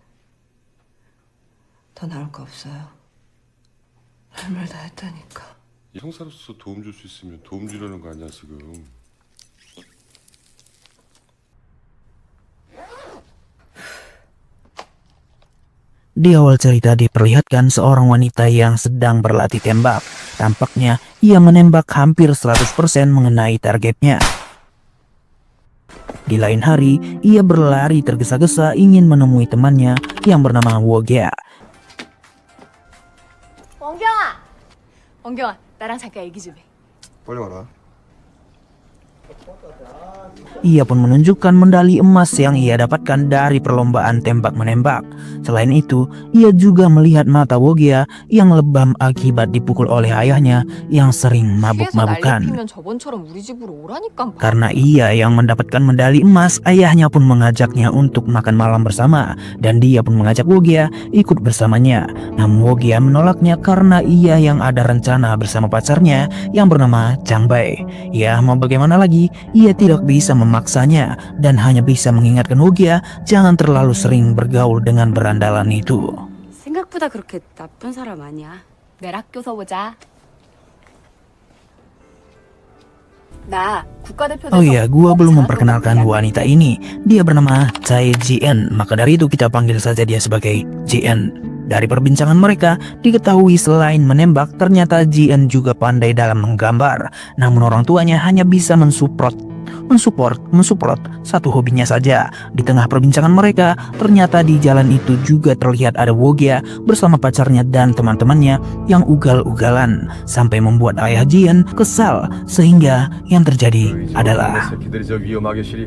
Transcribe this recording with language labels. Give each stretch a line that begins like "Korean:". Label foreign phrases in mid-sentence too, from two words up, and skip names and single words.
Korean: 더 나올 거 없어요. 할 말 다 했다니까. 형사로서 도움 줄 수 있으면 도움 주려는 거 아니야 지금.
Indonesian: Di awal cerita diperlihatkan seorang wanita yang sedang berlatih tembak. Tampaknya ia menembak hampir 100% mengenai targetnya. Di lain hari, ia berlari tergesa-gesa ingin menemui temannya yang bernama Wogya.
Korean: 원경아, 나랑 잠깐 얘기 좀 해. 빨리 와라.
Indonesian: Ia pun menunjukkan medali emas yang ia dapatkan dari perlombaan tembak-menembak. Selain itu, ia juga melihat mata Wogya yang lebam akibat dipukul oleh ayahnya yang sering mabuk-mabukan.
Korean: 피면 저번처럼 우리 집으로 오라니까.
Indonesian: Karena ia yang mendapatkan medali emas, ayahnya pun mengajaknya untuk makan malam bersama, dan dia pun mengajak Wogya ikut bersamanya. Namun Wogya menolaknya karena ia yang ada rencana bersama pacarnya yang bernama Changbei. Ya, mau bagaimana lagi? Ia tidak bisa memaksanya dan hanya bisa mengingatkan Wogya jangan terlalu sering bergaul dengan berandalan itu.
Korean: 생각보다 그렇게 나쁜 사람 아니야. 내일 학교 서보자. 나 국가대표.
Indonesian: Oh iya, gua belum memperkenalkan wanita ini. Dia bernama Chai Jien, maka dari itu kita panggil saja dia sebagai Jien. Dari perbincangan mereka, diketahui selain menembak, ternyata Jien juga pandai dalam menggambar. Namun orang tuanya hanya bisa mensupport satu hobinya saja. Di tengah perbincangan mereka, ternyata di jalan itu juga terlihat ada Wogya bersama pacarnya dan teman-temannya yang ugal-ugalan, sampai membuat ayah Jien kesal, sehingga yang terjadi adalah
Korean: 새끼들이 저 위험하게 시리.